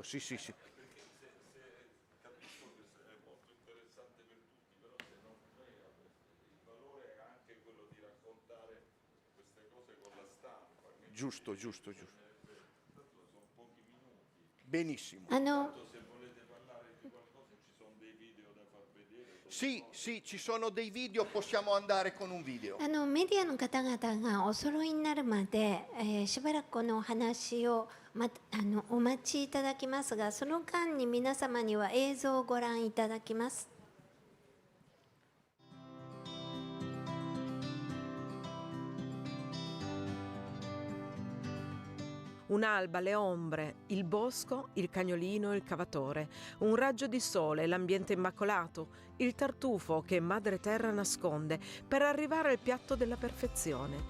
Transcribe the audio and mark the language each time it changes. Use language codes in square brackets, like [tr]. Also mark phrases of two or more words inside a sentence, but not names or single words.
[it] Sì. Giusto. Benissimo. Sì, ci sono dei video, possiamo andare con un video. [ja] メディアの方々がお揃いになるまで、しばらくこのお話を、お待ちいただきますが、その間に皆様には映像をご覧いただきます。 [it] Un'alba, le ombre, il bosco, il cagnolino, il cavatore, un raggio di sole, l'ambiente immacolato, il tartufo che Madre Terra nasconde per arrivare al piatto della perfezione.